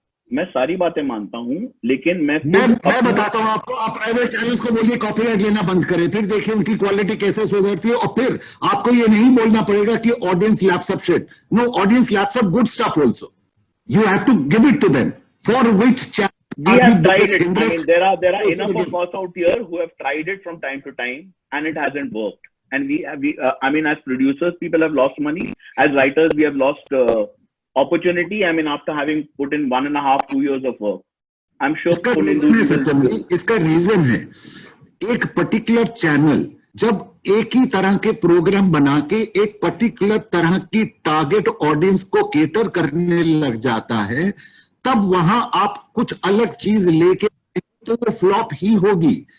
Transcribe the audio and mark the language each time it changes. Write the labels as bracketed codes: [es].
[hi] मैं सारी बातें मानता हूं, लेकिन मैं बताता हूं आपको, आप प्राइवेट चैनल्स को बोलिए कॉपीराइट लेना बंद करें, फिर देखिए उनकी क्वालिटी कैसे सुधरती है, और फिर आपको ये नहीं बोलना पड़ेगा कि [en] Audience laps up shit. No, audience laps up good stuff also, you have to give it to them, for which we have tried it. I mean, there are enough of us out here who have tried it from time to time and it hasn't worked. And I mean, as producers, people have lost money. As writers, we have lost opportunity. I mean, after having put in 1.5-2 years of work, I'm sure. [hi] इसका reason है, एक particular channel जब एक ही तरह के programme बना के एक पर्टिकुलर तरह की टारगेट ऑडियंस को केटर करने लग जाता है, तब वहां आप कुछ अलग चीज लेके तो वो फ्लॉप ही होगी।